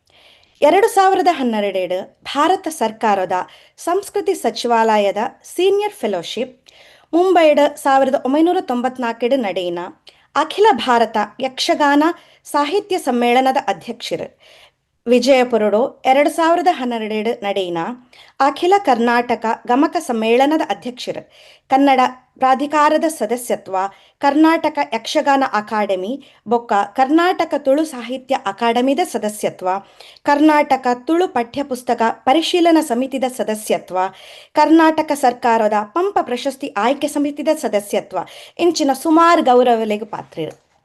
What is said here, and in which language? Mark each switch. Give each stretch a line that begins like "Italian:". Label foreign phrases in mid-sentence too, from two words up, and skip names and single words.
Tulu: 2012 ಭಾರತ ಸರ್ಕಾರದ ಸಂಸ್ಕೃತಿ ಸಚಿವಾಲಯದ ಸೀನಿಯರ್ ಫೆಲೋಶಿಪ್, ಮುಂಬೈಡ್ 1994 ನಡೆಯಿನ ಅಖಿಲ ಭಾರತ ಯಕ್ಷಗಾನ ಸಾಹಿತ್ಯ ಸಮ್ಮೇಳನದ ಅಧ್ಯಕ್ಷರು, ವಿಜಯಪುರಡು 2012 ನಡೆಯಿನ ಅಖಿಲ ಕರ್ನಾಟಕ ಗಮಕ ಸಮ್ಮೇಳನದ ಅಧ್ಯಕ್ಷರು, ಕನ್ನಡ ಪ್ರಾಧಿಕಾರದ ಸದಸ್ಯತ್ವ, ಕರ್ನಾಟಕ ಯಕ್ಷಗಾನ ಅಕಾಡೆಮಿ ಬೊಕ್ಕ ಕರ್ನಾಟಕ ತುಳು ಸಾಹಿತ್ಯ ಅಕಾಡೆಮಿದ ಸದಸ್ಯತ್ವ, ಕರ್ನಾಟಕ ತುಳು ಪಠ್ಯಪುಸ್ತಕ ಪರಿಶೀಲನಾ ಸಮಿತಿದ ಸದಸ್ಯತ್ವ, ಕರ್ನಾಟಕ ಸರ್ಕಾರದ ಪಂಪ ಪ್ರಶಸ್ತಿ ಆಯ್ಕೆ ಸಮಿತಿದ ಸದಸ್ಯತ್ವ ಇಂಚಿನ ಸುಮಾರು ಗೌರವಲೆಗೆ ಪಾತ್ರರು.